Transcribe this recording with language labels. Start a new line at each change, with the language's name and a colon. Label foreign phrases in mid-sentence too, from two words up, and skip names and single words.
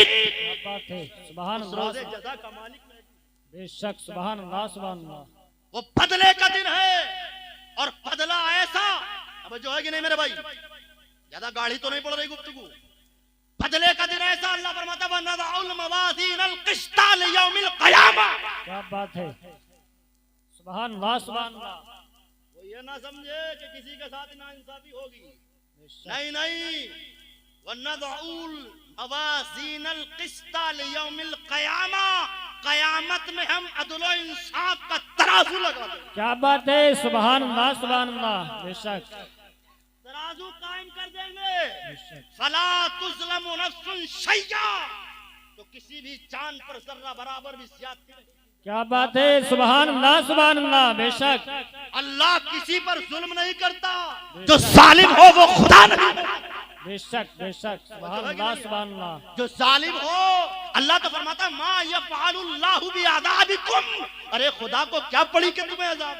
Hindi: क्या बात है,
Arabic: سبحان الله.
Hindi: रोज़े जज़ा का मालिक
Arabic: बेशक, سبحان الله سبحان الله.
Hindi: वो बदले का दिन है, और बदला ऐसा, अब जो है कि नहीं मेरे भाई, ज्यादा गाड़ी तो नहीं पड़ रही गुफ्तगू। बदले का दिन ऐसा, अल्लाह फरमाता है
Arabic: ونضع الموازين القسط ليوم القيامة.
Hindi: क्या बात है,
Arabic: سبحان الله سبحان الله.
Hindi: वो ये ना समझे कि किसी के साथ नाइंसाफी होगी, नहीं नहीं,
Arabic: ونضع الموازين القسط ليوم القيامة,
Hindi: कयामत में हम अदल और इंसाफ का तराजू लगा देंगे। क्या बात है,
Arabic: سبحان الله سبحان الله.
Hindi: बेशक, तराजू कायम कर देंगे।
Arabic: فلا تظلم نفس شيئا,
Hindi: तो किसी भी जान पर जर्रा बराबर भी ज्यादती नहीं। क्या बात है,
Arabic: سبحان الله سبحان الله.
Hindi: बेशक, अल्लाह किसी पर जुल्म नहीं करता, जो जालिम हो वो खुदा नहीं।
Arabic: बेशक बेशक, سبحان الله سبحان الله.
Hindi: जो जालिम हो, अल्लाह तो फरमाता
Arabic: ما يفعل الله بعذابكم,
Hindi: अरे खुदा को क्या पड़ी कि तुम्हें अज़ाब।